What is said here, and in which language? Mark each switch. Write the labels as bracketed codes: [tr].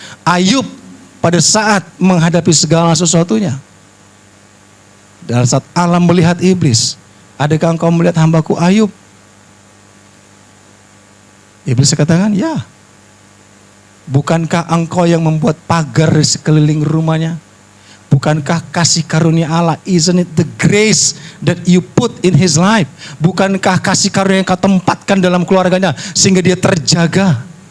[id] Ayub pada saat menghadapi segala sesuatunya. Dan saat Allah melihat iblis, adakah engkau melihat hambaku Ayub? Iblis katakan, ya. Bukankah engkau yang membuat pagar di sekeliling rumahnya? Bukankah kasih karunia Allah, [en] isn't it the grace that you put in his life? [id] Bukankah kasih karunia yang kau tempatkan dalam keluarganya sehingga dia terjaga?